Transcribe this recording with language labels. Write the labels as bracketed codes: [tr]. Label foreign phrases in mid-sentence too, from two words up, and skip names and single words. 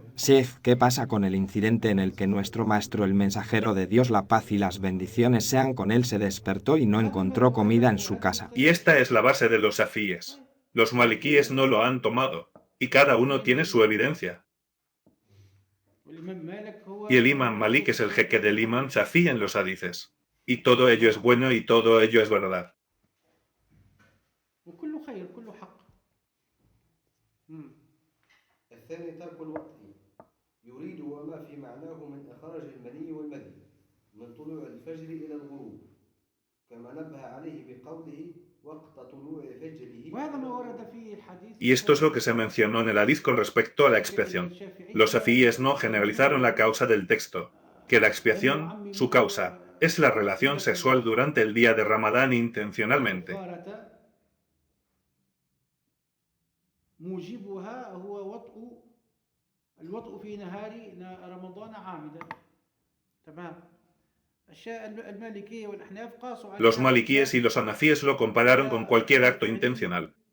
[es] Sheikh, ¿qué pasa con el incidente en el que nuestro maestro, el mensajero de Dios, la paz y las bendiciones sean con él, se despertó y no encontró comida en su casa? Y esta es la base de los shafíes. Los maliquíes no lo han tomado, y cada uno tiene su evidencia. Y el imán Malik es el jeque del imán Shafí en los hadices. Y todo ello es bueno y todo ello es verdad. [ar] الثاني ترك الوقت يريد وما في معناه من إخراج المني والمذي من طلوع الفجر إلى الغروب كما نبه عليه بقوله وقت طلوع فجره. [es] Y esto es lo que se mencionó en el hadiz con respecto a la expiación. Los shafíes no generalizaron la causa del texto, que la expiación, su causa, es la relación sexual durante el día de Ramadán intencionalmente. Los maliquíes y los hanafíes lo compararon con cualquier acto intencional.